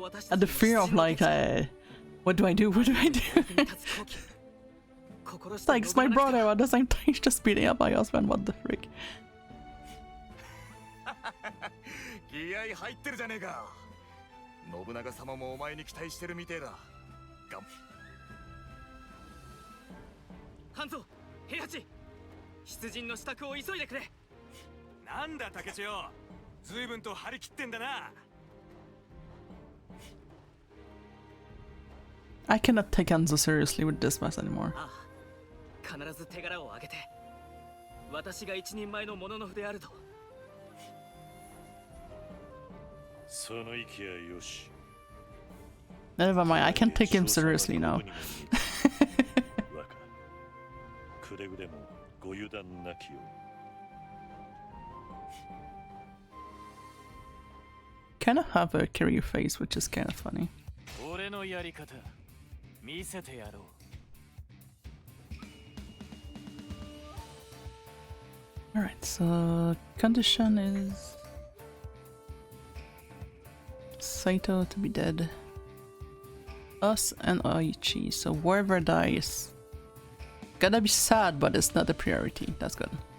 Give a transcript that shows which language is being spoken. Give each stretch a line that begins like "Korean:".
English: And the fear of like, what do I do? What do I do? It's like, it's my brother at the same time, he's just beating up my husband. What the frick?
Japanese: 気合入ってるじゃねえか。信長様もお前に期待してるみてえだ。半蔵、平八、出陣の支度を急いでくれ。なんだ竹千代、随分と張り切ってんだな。
English: I cannot take Hanzo seriously with this mess anymore.
Japanese: ああ、必ず手柄を挙げて、私が一人前の物の筆であると。その息はよし。
English: Never mind, I can't take him seriously now.
Japanese: くれぐれもご油断なきよう。
English: Kind of have a career face, which is kind of funny.
Japanese: 俺のやり方見せてやろう。
English: Alright, so condition is Saito to be dead. Us and Aichi, so whoever dies. Gonna be sad, but it's not a priority. That's good.